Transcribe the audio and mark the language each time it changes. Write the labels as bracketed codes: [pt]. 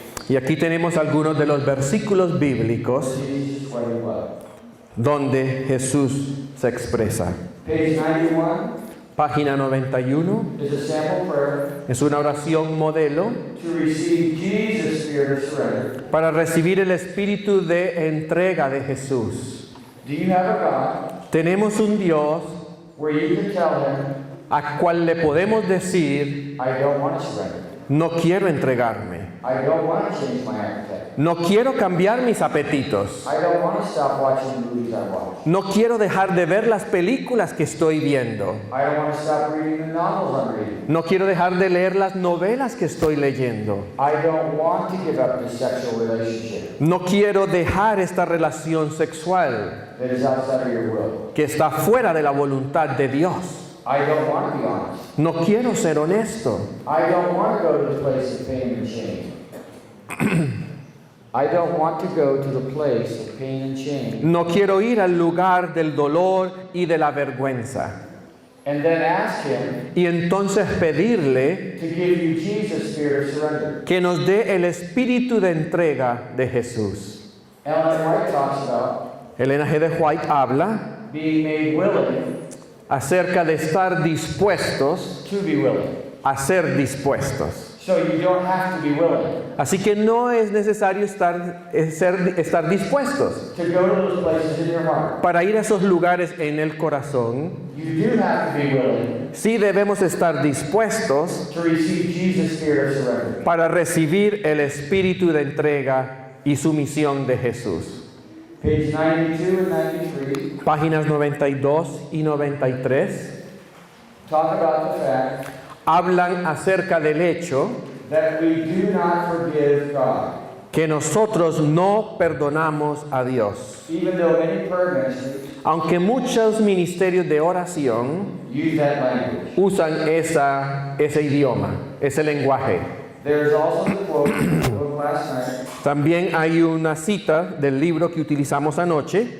[es] Y aquí tenemos algunos de los versículos bíblicos [en] where Jesus is sweating blood. [es] donde Jesús se expresa. [en] Page 91 [es] Página 91 [en] is a sample prayer [es] es una oración modelo [en] to receive Jesus' spirit of surrender. [es] para recibir el espíritu de entrega de Jesús. [en] Do you have a God [es] Tenemos un Dios [en] where you can tell him, [es] a cual le podemos decir: [en] I don't want to surrender. [es] no quiero entregarme, [en] I don't want to change my appetite. [es] no quiero cambiar mis apetitos, [en] I don't want to stop watching the movies I watch. [es] no quiero dejar de ver las películas que estoy viendo, [en] I don't want to stop reading the novels I'm reading. [es] no quiero dejar de leer las novelas que estoy leyendo, [en] I don't want to give up this sexual relationship [es] no quiero dejar esta relación sexual [en] that is outside of your will. [es] que está fuera de la voluntad de Dios. [en] I don't want to be honest. [es] No quiero ser honesto. [en] I don't want to go to the place of pain and shame. I don't want to go to the place of pain and shame. [es] No quiero ir al lugar del dolor y de la vergüenza. [en] And then ask him [es] Y entonces pedirle [en] to give you Jesus' spirit of surrender. [es] que nos dé el espíritu de entrega de Jesús. [en] Ellen White talks about [es] Elena G. de White habla [en] being made willing [es] acerca de estar dispuestos [en] to be willing. [es] a ser dispuestos. [en] So you don't have to be willing [es] Así que no es necesario estar dispuestos [en] to go to those places in your heart. [es] para ir a esos lugares en el corazón. [en] You do have to be willing [es] Sí debemos estar dispuestos [en] to receive Jesus' spirit of surrender. [es] para recibir el espíritu de entrega y sumisión de Jesús. [en] Page 92 and 93 [es] Páginas 92 y 93 [en] talk about the fact [es] hablan acerca del hecho [en] that we do not forgive God. [es] que nosotros no perdonamos a Dios. [en] Even though many prayer ministries [es] Aunque muchos ministerios de oración [en] use that language. [es] usan ese idioma, ese lenguaje. [en] There's also the quote of last night, [es] También hay una cita del libro que utilizamos anoche.